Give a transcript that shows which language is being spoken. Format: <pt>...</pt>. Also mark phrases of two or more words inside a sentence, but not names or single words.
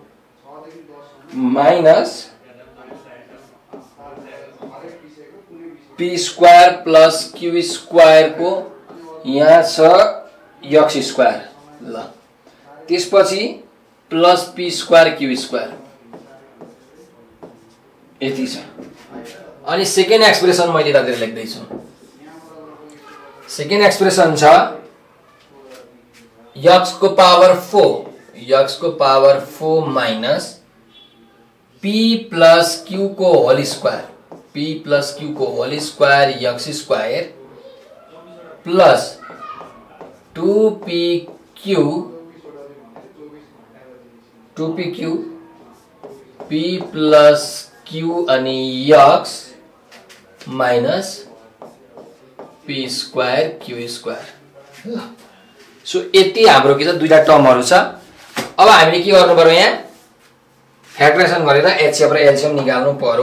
<en>minus p square plus q square</en> <ne>को यहाँ छ</ne> <en>x square</en> <ne>ल त्यसपछि</ne> <en>plus p square q square</en> <ne>यति छ अनि</ne> <en>second expression</en> <ne>मैले दाजु लेख्दै छु</ne> <en>second expression</en> <ne>छ x को</ne> <en>power 4 minus p plus q</en> <ne>को</ne> <en>whole square x square plus 2pq p plus q अनि x minus p square q square.</en> <ne>सो यति हाम्रो के छ दुईटा टर्महरु छ। अब हामीले के गर्नु पर्यो यहाँ फ्याक्टराइजेसन गरेर एचसीएफ र एलसीएम निकाल्नु पर्यो।</ne>